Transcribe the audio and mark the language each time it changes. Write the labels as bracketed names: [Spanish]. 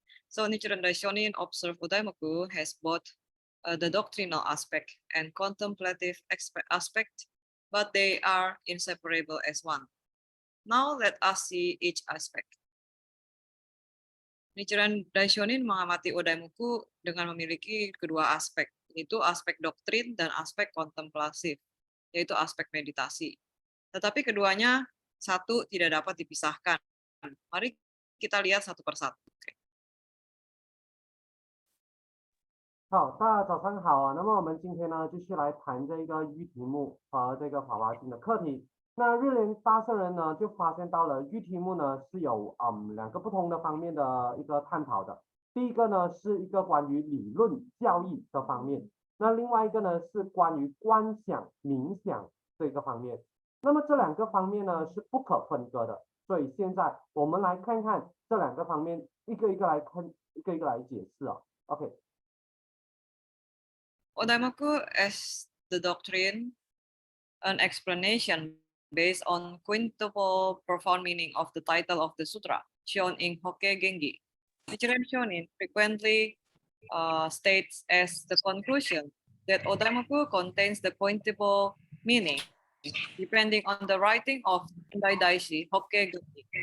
[English] So Nichiren Daishonin observed Odaimoku has both the doctrinal aspect and contemplative aspect, but they are inseparable as one. Now let us see each aspect. [Indonesian] Nichiren Daishonin mengamati Odaimoku dengan memiliki kedua aspek, yaitu aspek doktrin dan aspek kontemplatif, yaitu aspek meditasi. Tetapi keduanya satu tidak dapat dipisahkan. Mari kita lihat satu persatu. [Chinese] 好，大家早上好啊。那么我们今天呢，继续来谈这个喻题目和这个法华经的课题。那日莲大圣人呢，就发现到了喻题目呢是有两个不同的方面的一个探讨的。第一个呢是一个关于理论教义的方面，那另外一个呢是关于观想冥想这个方面。那么这两个方面呢是不可分割的。所以现在我们来看看这两个方面，一个一个来看，一个一个来解释啊。 OK。 [English] Odaimoku as the doctrine, an explanation based on quintuple profound meaning of the title of the sutra, shown in Hokke Gengi. Nichiren Shonin frequently states as the conclusion that Odaimoku contains the quintuple meaning, depending on the writing of Tendai Daishi Hokke Gengi.